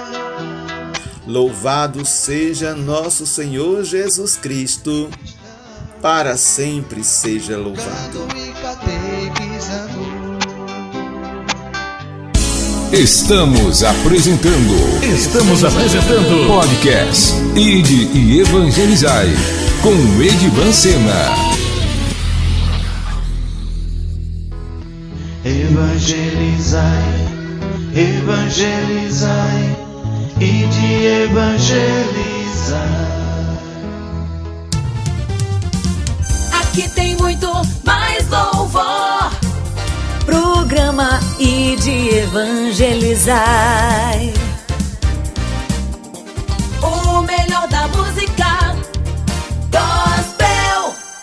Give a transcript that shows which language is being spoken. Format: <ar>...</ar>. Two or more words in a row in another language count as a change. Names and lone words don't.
<pt>Louvado seja nosso Senhor Jesus Cristo. para sempre seja louvado. Cantando e catequizando. Estamos apresentando podcast Ide e Evangelizai com Edivan Sena. Evangelizai, evangelizai, ide evangelizai. Aqui tem muito mais louvor. Programa Ide Evangelizai. O melhor da música gospel.</pt>